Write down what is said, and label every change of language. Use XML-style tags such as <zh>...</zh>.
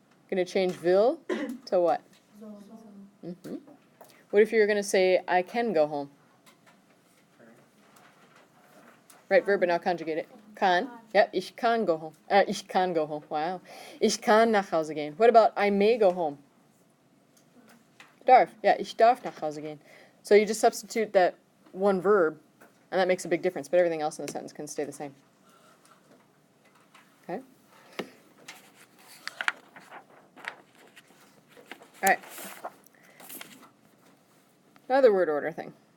<en>Going to change will to what? Mm-hmm. What if you were going to say, I can go home? Right verb, but now conjugate it. Kann. Yeah,</en> <de>ich kann</de> <en>go home. Ich kann go home. Wow.</en> <de>Ich kann nach Hause gehen.</de> <en>What about I may go home? Darf.</en> <de>Yeah, ich darf nach Hause gehen.</de> <en>So you just substitute that one verb, and that makes a big difference, but everything else in the sentence can stay the same. Okay? All right. Another word order thing.</en>